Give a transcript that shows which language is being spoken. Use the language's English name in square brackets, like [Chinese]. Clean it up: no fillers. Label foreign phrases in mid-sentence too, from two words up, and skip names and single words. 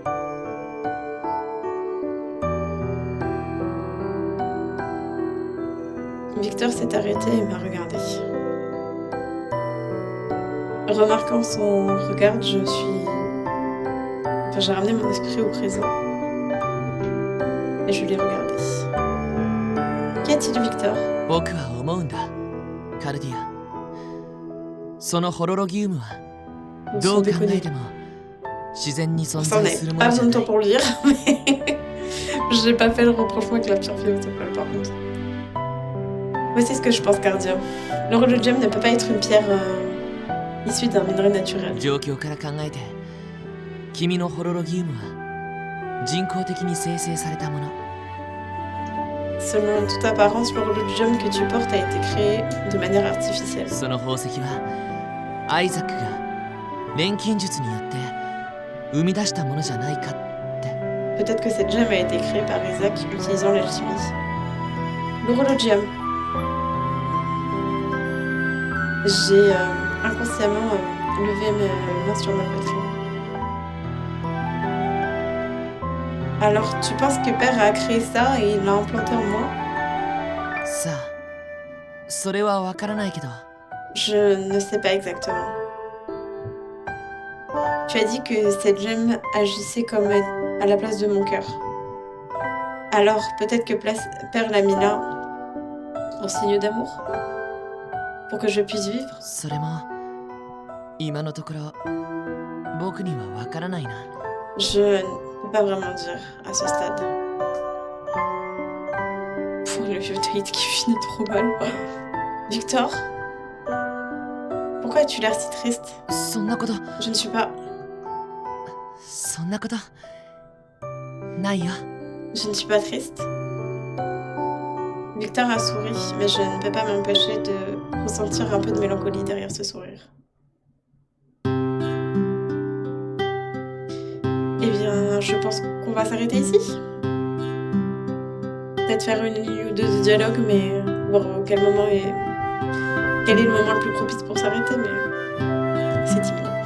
[French] Victor s'est arrêté et m'a regardé. Remarquant son regard, j'ai ramené mon esprit au présent. Et je l'ai regardé. Qu'y a-t-il, Victor? [Japanese] 僕は思うんだ、カルディア。そのホロロギウムは どう考えても自然に存 [French] Ça, on [Japanese] 在する [French] n'avait [Japanese] も [French] pas [Japanese] のじ [French] besoin [Japanese] ゃ [French] de [Japanese] ない [French] temps。pour le lire, mais j'ai pas fait le rapprochement avec la pierre philosophale par contre. Voici ce que je pense, Cardia. Le Rologium ne peut pas être une pierre issue d'un minerai naturel. [Japanese] 状況から考えて君のホロロギウムは人工的に生成されたもの。 [French] Selon toute apparence, le Rologium que tu portes a été créé de manière artificielle. [Japanese] その宝石はアイザックが錬金術によって生み出したものじゃないかって。 [French] Peut-être que cette gemme a été créée par Isaac utilisant l'alchimie. Le Rologium. J'ai inconsciemment levé mes mains sur ma poitrine. Alors, tu penses que Père a créé ça et il l'a implanté en moi? [Japanese] さあ、それはわからないけど。 [French] Je ne sais pas exactement. Tu as dit que cette gemme agissait comme à la place de mon cœur. Alors, peut-être que Père l'a mis là en signe d'amour? Pour que je puisse vivre? [Japanese] それも今のところ僕にはわからないな。 [French] Je ne peux pas vraiment dire à ce stade. Pour le vieux date qui finit trop mal. Victor? Pourquoi as-tu l'air si triste? [Japanese] そんなこと、 [French] Je ne suis pas... [Japanese] そんなことないよ。 [French] Je ne suis pas triste. Victor a souri, mais je ne peux pas m'empêcher de ressentir un peu de mélancolie derrière ce sourire. je pense qu'on va s'arrêter ici. Peut-être faire une ligne ou deux de dialogue, mais voir quel est le moment le plus propice pour s'arrêter, mais c'est imminent.